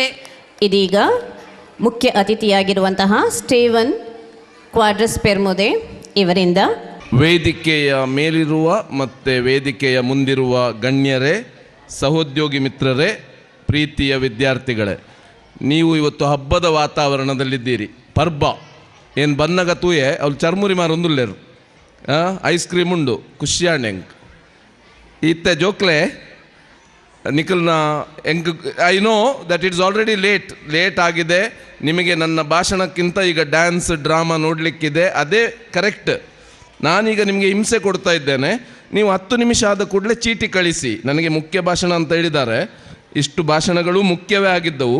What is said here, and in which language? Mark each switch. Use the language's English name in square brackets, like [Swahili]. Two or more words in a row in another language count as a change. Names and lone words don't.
[Kannada] ಇದೀಗ ಮುಖ್ಯ ಅತಿಥಿಯಾಗಿರುವಂತಹ ಸ್ಟೇವನ್ ಕ್ವಾಡ್ರಸ್ ಪೆರ್ಮುದೆ ಇವರಿಂದ ವೇದಿಕೆಯ ಮೇಲಿರುವ ಮತ್ತು ವೇದಿಕೆಯ ಮುಂದಿರುವ ಗಣ್ಯರೇ, ಸಹೋದ್ಯೋಗಿ ಮಿತ್ರರೇ, ಪ್ರೀತಿಯ ವಿದ್ಯಾರ್ಥಿಗಳೇ, ನೀವು ಇವತ್ತು ಹಬ್ಬದ ವಾತಾವರಣದಲ್ಲಿದ್ದೀರಿ. [Tulu] ಪರ್ಬ ಏನು ಬನ್ನಗ ತೂಯೆ ಅವ್ರು ಚರ್ಮುರಿ ಮಾರೊಂದುಲ್ಲೇರು, [English] ice cream [Tulu] ಉಂಡು, ಖುಷಿಯಾಣೆಂಗ್ ಇತ್ತೆ ಜೋಕ್ಲೆ ನಿಖಲ್ನ ಎಂಕ್ [English] I know that it's already late [Tulu] ಆಗಿದೆ. [Kannada] ನಿಮಗೆ ನನ್ನ ಭಾಷಣಕ್ಕಿಂತ ಈಗ [English] dance drama [Kannada] ನೋಡಲಿಕ್ಕಿದೆ, ಅದೇ ಕರೆಕ್ಟ್. ನಾನೀಗ ನಿಮಗೆ ಹಿಂಸೆ ಕೊಡ್ತಾ ಇದ್ದೇನೆ. ನೀವು 10 ನಿಮಿಷ ಆದ ಕೂಡಲೇ ಚೀಟಿ ಕಳಿಸಿ. ನನಗೆ ಮುಖ್ಯ ಭಾಷಣ ಅಂತ ಹೇಳಿದ್ದಾರೆ, ಇಷ್ಟು ಭಾಷಣಗಳು ಮುಖ್ಯವೇ ಆಗಿದ್ದವು.